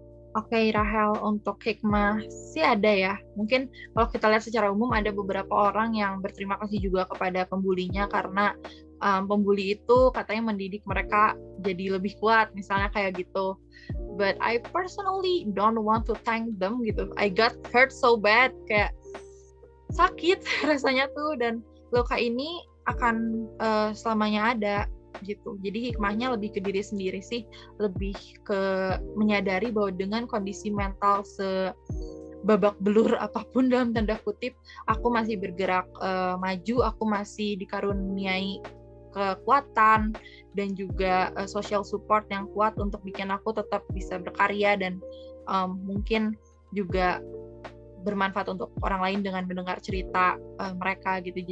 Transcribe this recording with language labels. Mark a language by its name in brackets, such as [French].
[Indonesian] Oke, Rahel, untuk hikmah sih ada ya. Mungkin kalau kita lihat secara umum ada beberapa orang yang berterima kasih juga kepada pembulinya karena pembuli itu katanya mendidik mereka jadi lebih kuat, misalnya kayak gitu. [English] But I personally don't want to thank them [Indonesian] gitu. [English] I got hurt so bad, [Indonesian] kayak sakit rasanya tuh, dan luka ini akan selamanya ada gitu. Jadi hikmahnya lebih ke diri sendiri sih, lebih ke menyadari bahwa dengan kondisi mental sebabak belur apapun dalam tanda kutip, aku masih bergerak maju, aku masih dikaruniai kekuatan dan juga social support yang kuat untuk bikin aku tetap bisa berkarya dan mungkin juga bermanfaat untuk orang lain dengan mendengar cerita mereka gitu.